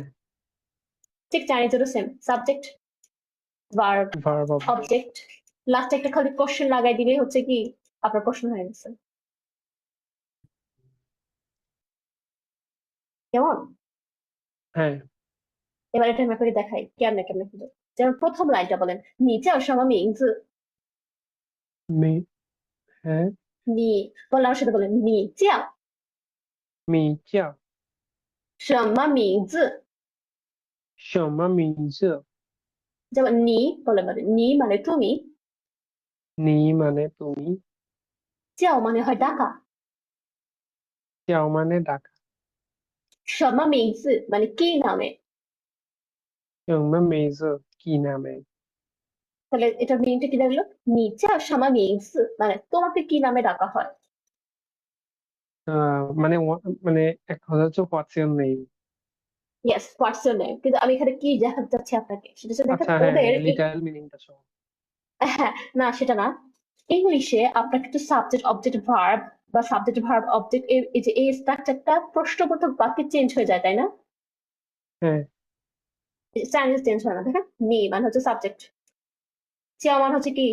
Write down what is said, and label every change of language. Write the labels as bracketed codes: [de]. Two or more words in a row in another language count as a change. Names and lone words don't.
[bn] ঠিক চাইনিজেরও [en] same, subject, verb, verb object. [bn] অবজেক্ট। লাস্টে একটা খালি কোশ্চেন লাগাই দিলেই হচ্ছে কি, আপনার প্রশ্ন হয়ে গেছে। কেমন? হ্যাঁ। এবার এটা আমি আপনাকে দেখাই কেমনে কেমনে হলো। যেমন প্রথম লাইনটা বলেন, [zh] 你叫什么名字？ [bn] মি। হ্যাঁ। 你বললে আমার সাথে বলেন, [zh] 你叫米叫什么名字？什么名字？ [bn] যেমন নি বলে, মানে নি মানে তুমি, 你মানে তুমি। 叫মানে হয় ডাকা, 叫মানে ডাকা। [zh] 什么名字 [bn] মানে কি নামে। [zh] 什么名字？ [bn] কি নামে? তাহলে এটা মিনিংটা কি লাগলো? [zh] 你叫什么名字 [bn] মানে তোমাকে কি নামে ডাকা হয়। মানে মানে এক কথা হচ্ছে [en] what's your name. yes, what's your name. [bn] কিন্তু আমি এখানে কি দেখাতে চাচ্ছি আপনাকে, সেটা হচ্ছে দেখেন আচ্ছা, হ্যাঁ ওদের হ্যাঁ, [en] literal meaning [bn] সহ। হ্যাঁ, না সেটা না। ইংলিশে আপনার কিন্তু [en] subject object verb [bn] বা [en] subject verb object, [bn] এই যে এই স্ট্রাকচারটা প্রশ্নবোধক বাক্যে চেঞ্জ হয়ে যায়, তাই না? হ্যাঁ। [en] Chinese change [bn] হয় না, দেখেন। নি মানে হচ্ছে সাবজেক্ট, চিয়া মানে হচ্ছে কি?